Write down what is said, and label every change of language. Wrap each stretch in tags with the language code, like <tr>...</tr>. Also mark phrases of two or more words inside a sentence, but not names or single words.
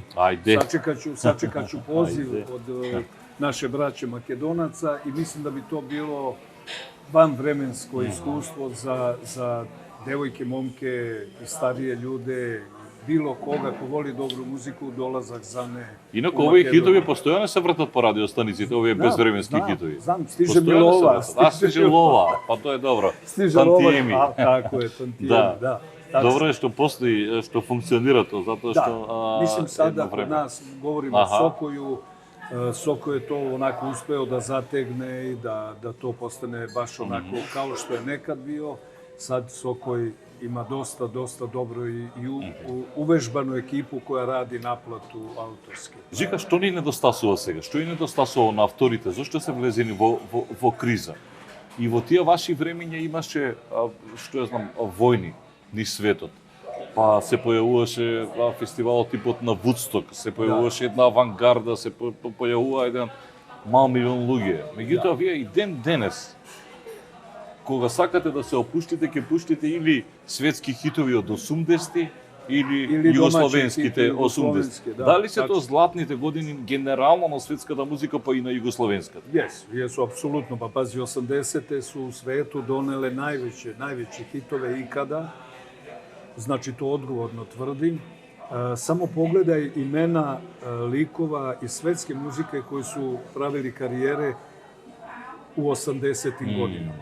<sr>Ajde. Sačekaću poziv od naše braće Makedonaca i mislim da bi to bilo vanvremensko iskustvo za devojke, momke i starije ljude, bilo koga ko voli dobru muziku, dolazak Zane.</sr> <mk>Инаку овие хитови постојано се вртат по радиостаниците, овие безвременски хитови. Знам,</mk> <sr>Stiže Milova.</sr> <mk>Stiže Лова, па тоа е добро.</mk> <sr>Stiže Lova,</sr> <mk>Тантиеми.</mk> <sr>tako je, Tantijemi, da.</sr> <mk>Добро е што постои, што функционира тоа, затоа што</mk> <sr>mislim sada kod nas govorimo o Sokoju, Soko je to onako uspeo da zategne i da to postane baš onako kao što je nekad bio. Sad Sokoj ima dosta dobro i uvežbanu ekipu koja radi naplatu autorske.</sr> <mk>Жика, што ни недостасува сега? Што ни недостасува на авторите? Зошто се влезени во криза? И во тие ваши времиња имаше, што ја знам, војни низ светот. Па се појавуваше фестивалот типот на Вудсток, се појавуваше една авангарда, се појавува еден мал милион луѓе. Меѓутоа, вие и денес, кога сакате да се опуштите, ќе пуштите или светски хитови од 80-ти, или југословенските 80-ти. Дали се тоа златните години генерално на светската музика, па и на југословенската?</mk> <sr>Jesu, apsolutno. Pa pazi, 80-te su u svetu donele najveće hitove ikada. Znači, to odgovorno tvrdim. Samo pogledaj imena likova iz svetske muzike koji su pravili karijere u 80-tim godinama.</sr>